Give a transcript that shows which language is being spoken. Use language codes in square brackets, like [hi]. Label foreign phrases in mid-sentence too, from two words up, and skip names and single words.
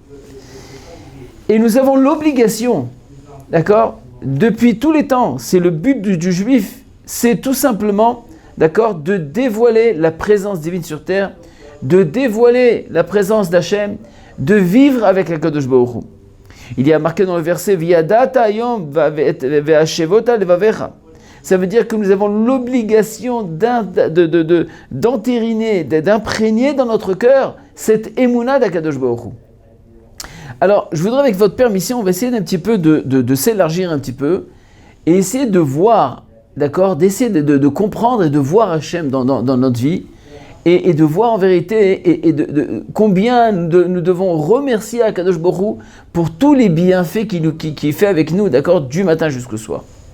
[fr] Et nous avons l'obligation, d'accord, depuis tous les temps, c'est le but du juif, c'est tout simplement, d'accord, de dévoiler la présence divine sur terre, de dévoiler la présence d'Hachem, de vivre avec la [he] קדוש ברוך הוא. [fr] Il y a marqué dans le verset [he] וידעת היום והשבות לבבך. [fr] Ça veut dire que nous avons l'obligation d'entériner, d'imprégner dans notre cœur cette émouna d' [he] הקדוש ברוך הוא. [fr] Alors, je voudrais, avec votre permission, on va essayer d'un petit peu de s'élargir un petit peu et essayer de voir, d'accord, d'essayer de comprendre et de voir Hachem dans notre vie et de voir en vérité et combien nous devons remercier [he] הקדוש ברוך הוא [fr] pour tous les bienfaits qu'il fait avec nous, d'accord, du matin jusqu'au soir.